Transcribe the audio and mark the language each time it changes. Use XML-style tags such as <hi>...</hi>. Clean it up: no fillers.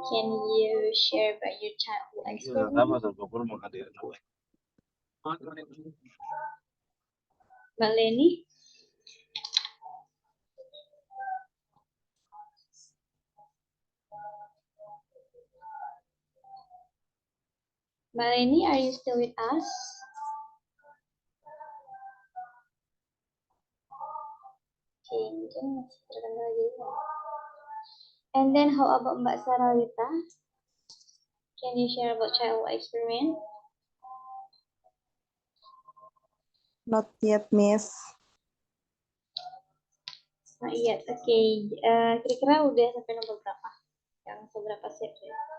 <en>Can you share about your childhood experience? Mbak Leni? Mbak Leni, are you still with us?</en> <id>Okay, mungkin masih terkendala juga.</id> <en>And then how about Mbak Saralita? Can you share about childhood experience? Not yet, Miss. Not yet. Okay.</en> <id>Kira-kira udah sampai nomor berapa? Yang seberapa set ya?</id>